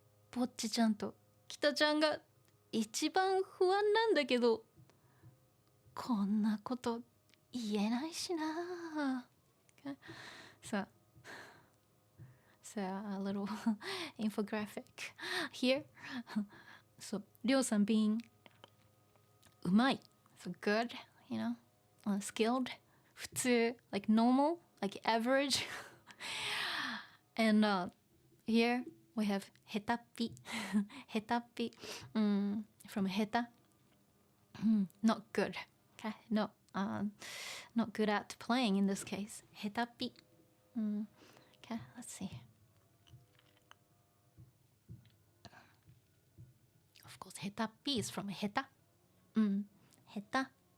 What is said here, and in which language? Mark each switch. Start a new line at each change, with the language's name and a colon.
Japanese: ぼっちちゃんと北ちゃんが一番不安なんだけど、こんなこと言えないしな。
English: So a little infographic here. So りょうさん being うまい. So good. skilled, 普通, like normal, like average. And here we have へたっぴ. へたっぴ from へた. Not good. Okay, not good at playing in this case. へたっぴ.Okay, let's see. Of course, へたっぴ is from へた. へた.